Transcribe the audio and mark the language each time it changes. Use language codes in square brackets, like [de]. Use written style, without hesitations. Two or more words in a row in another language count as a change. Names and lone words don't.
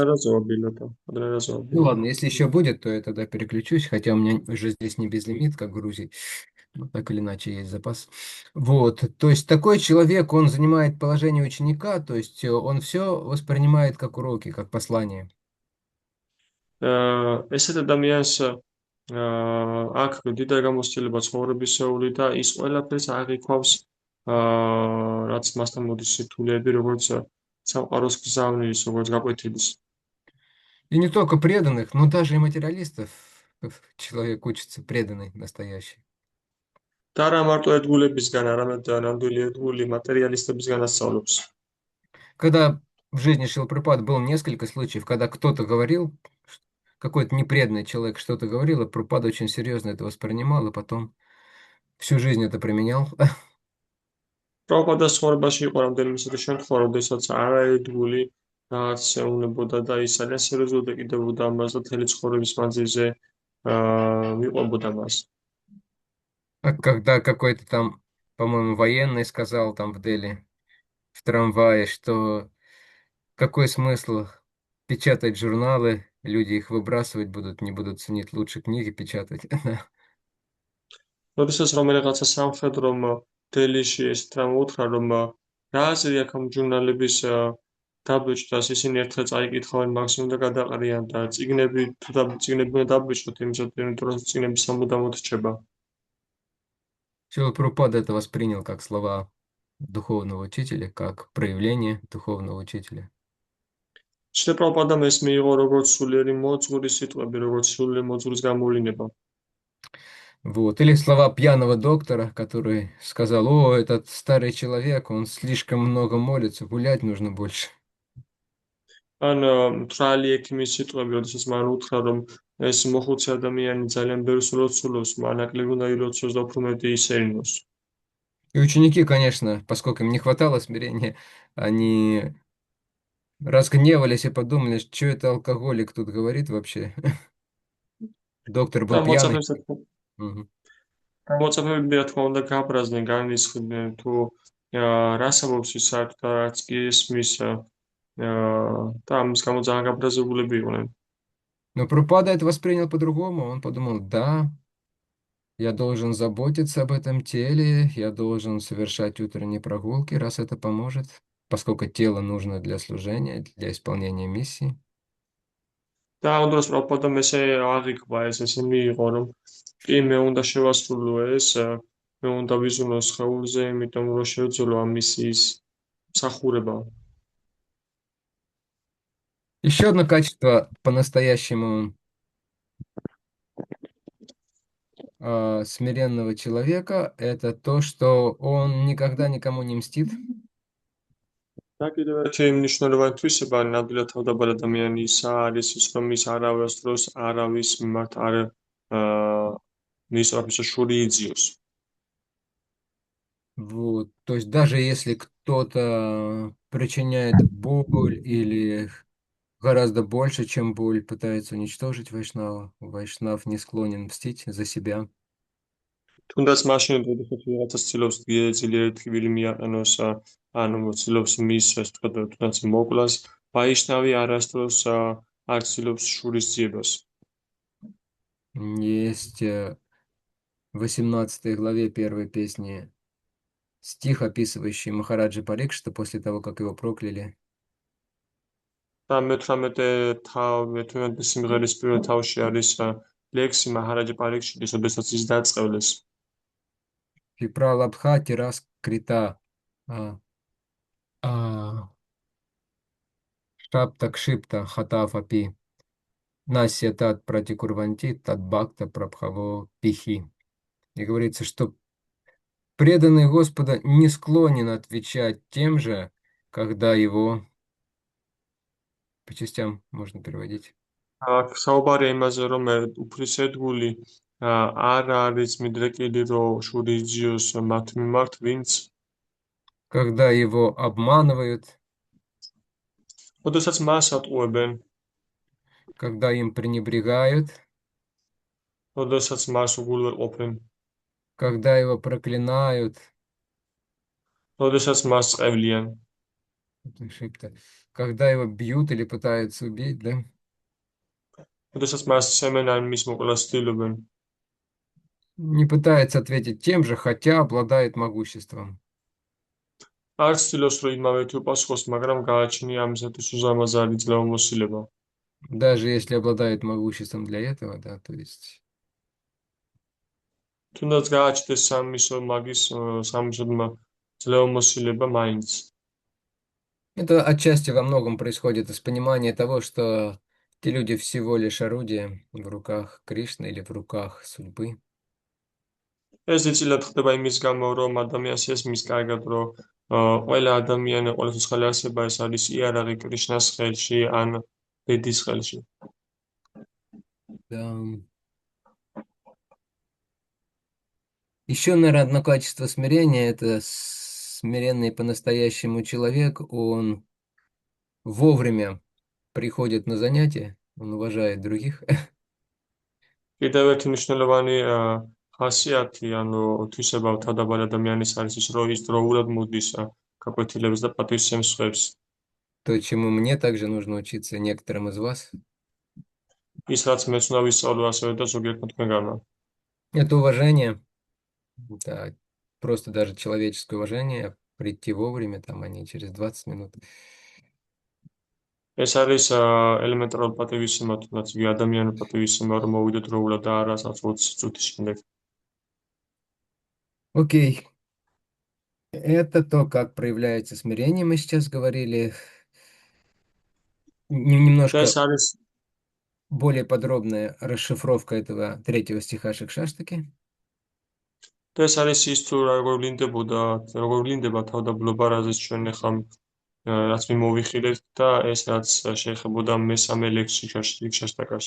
[ru] одноразово билета. Ну ладно, если еще будет, то я тогда переключусь, хотя у меня уже здесь не безлимит, как в Грузии. Но так или иначе есть запас. Вот, то есть такой человек, он занимает положение ученика, то есть он все воспринимает как уроки, как послание. [ka] ესეთ ადამიანს აქ დიდარ გამოცდილება ცხოვრებისეული და ის ყველაფერს აღიქვავს, რაც მასთან მოდის სირთულეები, როგორც სამყაროს გზავნის, როგორც გაკვეთილის. [ru] И не только преданных, но даже и материалистов человек учится преданный, настоящий. [ka] და არა მარტო ერთგულებისგან, არამედ ნამდვილი ერთგული მატერიალისტებისგან ასწავლებს. [ru] Когда в жизни Шрилы было несколько случаев, когда кто-то говорил, какой-то непреданный человек что-то говорил, и Прабхупада очень серьезно это воспринимал, и потом всю жизнь это применял. [ka] პრაბჰუპადას ცხოვრებაში იყო რამდენიმე ისეთი შემთხვევა, როდესაც არაერთგული რაღაც ეუბნებოდა და ის ძალიან სერიოზულად ეკიდებოდა ამას და მთელი ცხოვრების მანძილზე მიყვებოდა მას. [ru] А когда какой-то там, по-моему, военный сказал там в Дели, в трамвае, что какой смысл печатать журналы, люди их выбрасывать будут, не будут ценить лучше книги печатать. [ka] როდესაც რომელიღაცა სამხედრომ დელიში ეს თრამ უთხრა, რომ რა აზრი აქვს ამ ჟურნალების დაბეჭდას? ისინი ერთხელ წაიკითხავენ მაქსიმუმ და გადაყრიან და წიგნები უნდა დაბეჭდოთ, იმიტომ რომ წიგნები სამუდამოდ რჩება. [ru] Шрила Прабхупада это воспринял как слова духовного учителя, как проявление духовного учителя. [ka] შრე პრაბჰუპადამ ეს მიიღო როგორც სულიერი მოძღვრის სიტყვები, როგორც სულიერი მოძღვრის გამოვლინება. [ru] Вот. Или слова пьяного доктора, который сказал: «О, этот старый человек, он слишком много молится, гулять нужно больше». [ka] ან მთრალი ექიმის სიტყვები, როდესაც მან უთხრა, რომ ეს მოხუცი ადამიანი ძალიან ბევრს ლოცულობს, მან ნაკლები უნდა ილოცოს და უფრო მეტი ისერინოს. [ru] И ученики, конечно, поскольку им не хватало смирения, они разгневались и подумали, что это алкоголик тут говорит вообще. Доктор был пьяный. Мгм. [ka] გამოწაფებები, რა თქმა უნდა, გაბრაზდნენ, განრისხდნენ თუ რას ამბობს ის საერთოდ და რაც კი ესმის და ამის გამო ძალიან გაბრაზებულები იყვნენ. [ru] Но Прабхупада это воспринял по-другому. Он подумал: да, я должен заботиться об этом теле, я должен совершать утренние прогулки, раз это поможет, поскольку тело нужно для служения, для исполнения миссии. [ka] და ამ დროს პრაბჰუპადამ ესე აღიქვა, ესე მიიღო, რომ კი მე უნდა შევასრულო ეს, მე უნდა ვიზუნო სხეულზე, იმიტომ რომ შევძლო ამ მისიის მსახურება. [ru] Еще одно качество по-настоящему смиренного человека — это то, что он никогда никому не мстит. [ka] და კიდევ ერთი მნიშვნელოვანი თვისება ნამდვილად თავდაბარ ადამიანისა არის ის, რომ ის არავის დროს არავის მიმართ არ მისწრაფის შური იძიოს. [ru] Вот. То есть даже если кто-то причиняет боль или гораздо больше, чем боль, пытается уничтожить Вайшнава, Вайшнав не склонен мстить за себя. [ka] თუნდაც მაშინ, როდესაც ვიღაცა ცდილობს ძლიერი ტკივილი მიაყენოს, ანუ ცდილობს მის, ასე ვთქვათ, თუნდაც მოკლას, ვაიშნავი არასდროს არ ცდილობს შურის ძიებას. [ru] Есть в 18 главе первой песни стих, описывающий Махараджа Парикшита после того, как его прокляли. [ka] და მე-18 სიმღერის პირველ თავში არის ლექსი მაჰარაჯა პარიქშიტის, როდესაც ის დაწყევლეს. [sa] विप्रलब्ध तिरस् कृत आ, शप्त क्षिप्त हतो ऽपि नास्य तत् प्रतिकुर्वन्ति तद् भक्ता प्रभवो ऽपि हि. [ru] И говорится, что преданный Господа не склонен отвечать тем же, когда его... По частям можно переводить. [ka] აქ საუბარია იმაზე, რომ უფრისედგული არ არის მიდრეკილი, რომ შური იძიოს მათ მიმართ, ვინც [ru] Когда его обманывают, [ka] როდესაც მას ატყუებენ, [ru] когда им пренебрегают, [ka] როდესაც მას უგულვერყოფენ, [ru] когда его проклинают, [ka] როდესაც მას წევლიან, [ru] ошибка, когда его бьют или пытаются убить, да? [ka] როდესაც მას ცემენ ან მის მოკვლას ცდილობენ. [ru] Не пытается ответить тем же, хотя обладает могуществом. [ka] არ ცდილობს, რომ იმავე თუ პასუხოს, მაგრამ გააჩნია ამისათვის უზარმაზარი ძლევამოსილება. [ru] Даже если обладает могуществом для этого, да, то есть... [ka] თუნდაც გააჩნდეს სამისოდმა ძლევამოსილება მაინც. [ru] Это отчасти во многом происходит из понимания того, что те люди всего лишь орудия в руках Кришны или в руках судьбы. [ka] ეს ძილად ხდება იმის გამო, რომ ადამიანს ესმის კარგად, რომ ყველა ადამიანი, ყველა სოციალური არსება ეს არის იარაღი კრიშნას ხელში ან ბედის ხელში. [ru] Да. Еще, наверное, одно качество смирения — это смиренный по-настоящему человек. Он вовремя приходит на занятия, он уважает других. [ka] კიდევ ერთი მნიშვნელოვანი ხასიათი, ანუ თვისება თავდაბარ ადამიანის არის ის, რომ ის დროულად მოდის გაკვეთილებს და პატივისცემს სხვებს. [ru] То, чему мне также нужно учиться, и некоторым из вас, [ka] ის, რაც მეც უნდა ვისწავლო ასევე და ზოგიერთმა თქვენგანმა. [ru] это уважение, да, просто даже человеческое уважение прийти вовремя, там, а не через 20 минут. [ka] ეს არის ელემენტარული პატივისცემა, თუნდაც იგი ადამიანური პატივისცემა, რომ მოვიდეთ დროულად და არა 20 წუთის შემდეგ. [ru] Окей. Это то, как проявляется смирение, мы сейчас говорили. [ka] და ეს [ru] Немножко [ka] არის [ru] более подробная расшифровка этого третьего стиха Шикшаштаки. [ka] და ეს არის ის თუ როგორ ვლინდება თავდაბლობა, რაზეც ჩვენ ახლა რაც მიმოვიხილეთ და ეს რაც შეეხებოდა მესამე ლექსში.